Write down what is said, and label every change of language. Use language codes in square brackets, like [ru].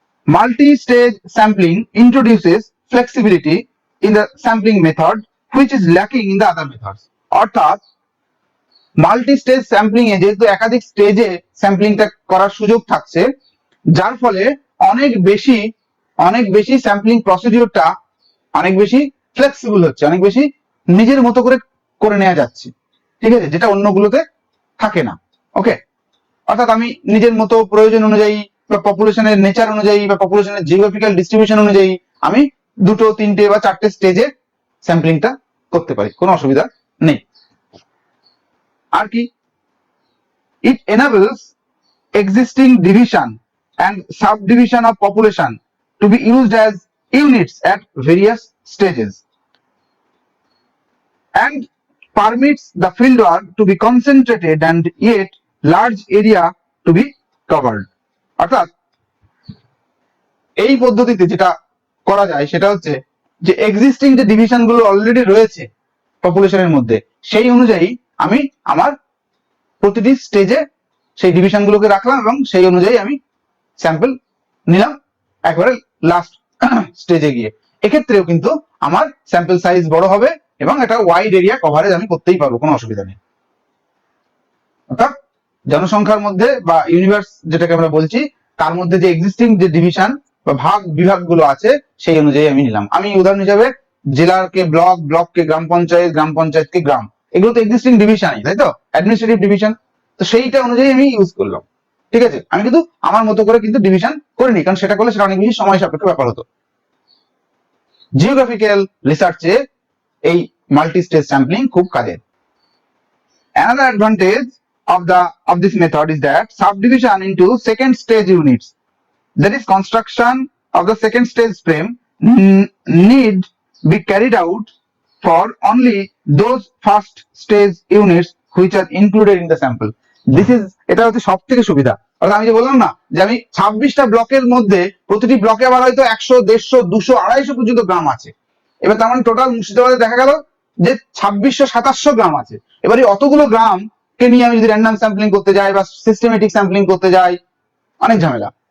[en] Multi stage sampling introduces flexibility in the sampling method which is lacking in the other methods. [bn] অর্থাৎ multi stage sampling এ যেহেতু একাধিক স্টেজে স্যাম্পলিংটা করার সুযোগ থাকছে, যার ফলে অনেক বেশি স্যাম্পলিং প্রসিডিউরটা অনেক বেশি ফ্লেক্সিবল হচ্ছে, অনেক বেশি নিজের মতো করে নেওয়া যাচ্ছে। ঠিক আছে, যেটা অন্যগুলোতে থাকে না। ওকে, অর্থাৎ আমি নিজের মতো প্রয়োজন অনুযায়ী বা পপুলেশনের নেচার অনুযায়ী বা পপুলেশনের জিওগ্রাফিক্যাল ডিস্ট্রিবিউশন অনুযায়ী আমি 2, 3টে বা 4টে স্টেজে স্যাম্পলিংটা করতে পারি, কোনো অসুবিধা নেই। আর কি, [en] it enables existing division and subdivision of population to be used as units at various stages and permits the fieldwork to be concentrated and yet large area to be covered. [bn] অর্থাৎ এই পদ্ধতিতে যেটা করা যায় সেটা হচ্ছে যে এক্সিস্টিং যে ডিভিশন গুলো অলরেডি রয়েছে পপুলেশনের মধ্যে সেই অনুযায়ী আমি আমার প্রতিটি স্টেজে সেই ডিভিশন গুলোকে রাখলাম এবং সেই অনুযায়ী আমি স্যাম্পল নিলাম একবারে লাস্ট স্টেজে গিয়ে। এক্ষেত্রেও কিন্তু আমার স্যাম্পল সাইজ বড় হবে এবং একটা ওয়াইড এরিয়া কভারেজ আমি করতেই পারবো, কোনো অসুবিধা নেই। অর্থাৎ জনসংখ্যার মধ্যে বা ইউনিভার্স যেটাকে আমরা বলছি তার মধ্যে যে এক্সিস্টিং যে ডিভিশন বা বিভাগগুলো আছে সেই অনুযায়ী আমি নিলাম। আমি উদাহরণ হিসাবে জেলাকে ব্লক, ব্লককে গ্রাম পঞ্চায়েত, গ্রাম পঞ্চায়েতকে গ্রাম, এগুলো তো এক্সিস্টিং ডিভিশনই, তাই তো, অ্যাডমিনিস্ট্রেটিভ ডিভিশন। তো সেইটা অনুযায়ী আমি ইউজ করলাম, ঠিক আছে। আমি কিন্তু আমার মতো করে কিন্তু ডিভিশন করিনি, কারণ সেটা করলে সেটা অনেক বেশি সময় সাপেক্ষ ব্যাপার হতো। জিওগ্রাফিক্যাল রিসার্চে এই মাল্টি স্টেজ স্যাম্পলিং খুব কাজের। [en] Another advantage of this method is that subdivision into second stage units, that is construction of the second stage frame, need be carried out for only those first stage units which are included in the sample. This is, [bn] এটা হচ্ছে সব থেকে সুবিধা। অর্থাৎ আমি যে বললাম না যে আমি 26টা ব্লকের মধ্যে প্রতিটি ব্লকে আবার হয়তো 100, 150, 200, 250 পর্যন্ত গ্রাম আছে। এবার তার মানে টোটাল মুর্শিদাবাদে দেখা গেল যে 2600, 2700 গ্রাম আছে। এবার এই অতগুলো গ্রাম কে নিয়ে আমি যদি র্যান্ডম স্যাম্পলিং করতে যাই বা সিস্টেমেটিক স্যাম্পলিং করতে যাই, অনেক ঝামেলা।